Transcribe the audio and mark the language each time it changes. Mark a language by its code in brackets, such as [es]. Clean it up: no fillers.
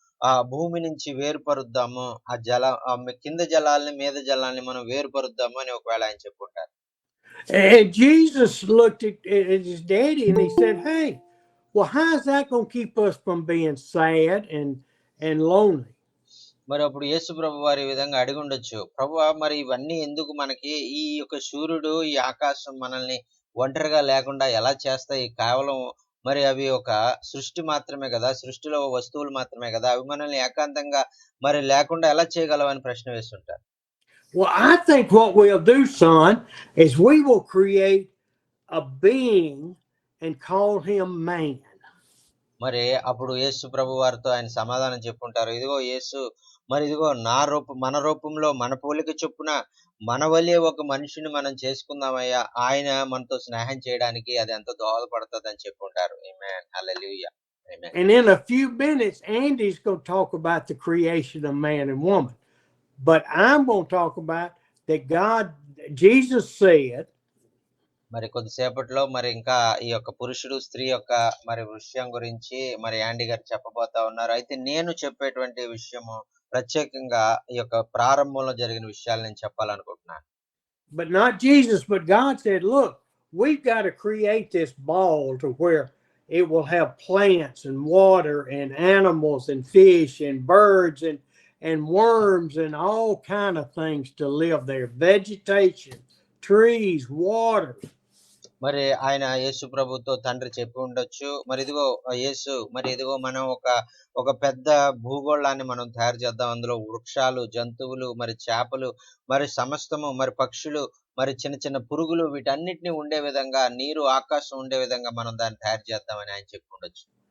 [te] ఆ భూమి నుంచి వేరుపరుద్దాము. కింద జలాల్ని మీద జలాల్ని మనం వేరుపరుద్దాము అని ఒకవేళ ఆయన చెప్పుకుంటారు. [en] And Jesus looked at his daddy and he said, "Hey, well, how is that going to keep us from being sad and lonely?" [te] మరి అప్పుడు యేసు ప్రభు వారి విధంగా అడిగి ఉండొచ్చు, ప్రభువా మరి ఇవన్నీ ఎందుకు మనకి? ఈ యొక్క సూర్యుడు, ఈ ఆకాశం మనల్ని ఒంటరిగా లేకుండా ఎలా చేస్తాయి? కేవలం మరి అవి ఒక సృష్టి మాత్రమే కదా, సృష్టిలో వస్తువులు మాత్రమే కదా, అవి మనల్ని ఏకాంతంగా మరి లేకుండా ఎలా చేయగలవని ప్రశ్న వేస్తుంటారు. [en] Well, I think what we'll do, son, is we will create a being and call him man. [te] మరి అప్పుడు యేసు ప్రభు వారితో ఆయన సమాధానం చెప్పుంటారు, ఇదిగో యేసు, మరి ఇదిగో మన రూపంలో మన పోలిక చొప్పున మన వలే ఒక మనిషిని మనం చేసుకుందామయ్యా, ఆయన మనతో స్నేహం చేయడానికి అది ఎంతో దోహదపడుతుంది అని చెప్పుంటారు. ఆమేన్, హల్లెలూయా. [en] And in a few minutes, Andy's going to talk about the creation of man and woman. But I'm going to talk about that Jesus said, [te] మరి కొద్దిసేపట్లో మరి ఇంకా ఈ యొక్క పురుషుడు స్త్రీ యొక్క మరి విషయం గురించి మరి యాండీ గారు చెప్పబోతా ఉన్నారు. అయితే నేను చెప్పేటువంటి విషయము ప్రత్యేకంగా ఈ యొక్క ప్రారంభంలో జరిగిన విషయాలు నేను చెప్పాలనుకుంటున్నాను. [en] But not Jesus, but God said, look, we've got to create this ball to where it will have plants and water and animals and fish and birds and worms and all kind of things to live there. Vegetation, trees, water. [te] మరి ఆయన యేసు ప్రభుతో తండ్రి చెప్పి ఉండొచ్చు, మరి ఇదిగో మనం ఒక పెద్ద భూగోళాన్ని మనం తయారు చేద్దాం. అందులో వృక్షాలు, జంతువులు, మరి చేపలు, మరి సమస్తము, మరి పక్షులు, మరి చిన్న చిన్న పురుగులు, వీటన్నిటిని ఉండే విధంగా, నీరు, ఆకాశం ఉండే విధంగా మనం దాన్ని తయారు చేద్దామని ఆయన చెప్పి ఉండొచ్చు.